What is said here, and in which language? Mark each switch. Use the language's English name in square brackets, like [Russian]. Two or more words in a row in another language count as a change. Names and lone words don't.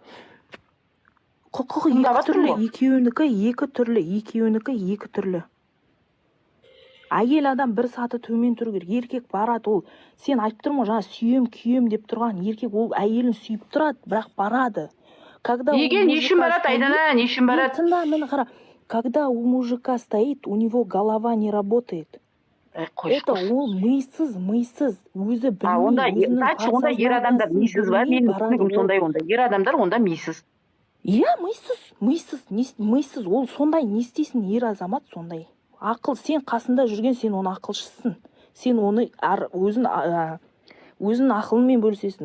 [Kazakh] Құқығы екі түрлі, екеуінікі екі түрлі. әйел адам бір саты төмен тұру керек. Еркек барады, ол сен айтып тұрмын ғой, жаңа сүйем күйем деп тұрған еркек, ол әйелін сүйіп тұрады, бірақ барады. [Russian] Когда [Kazakh] Неге, не үшін барады, Айдана, не үшін барады? Тыңда, мені қара. [Russian] Когда у мужика стоит, у него голова не работает. [Kazakh] Это ол мисыз, өзі білмей, онда ер адамдар мисыз ба? Менің түсінігім сондай онда. Ер адамдар онда мисыз. Иә, миссыз, ол сондай, не істейсің ер азамат сондай. Ақыл, сен қасында жүрген, сен оны ақылшысың. Сен оны өзін ақылымен бөлісесің.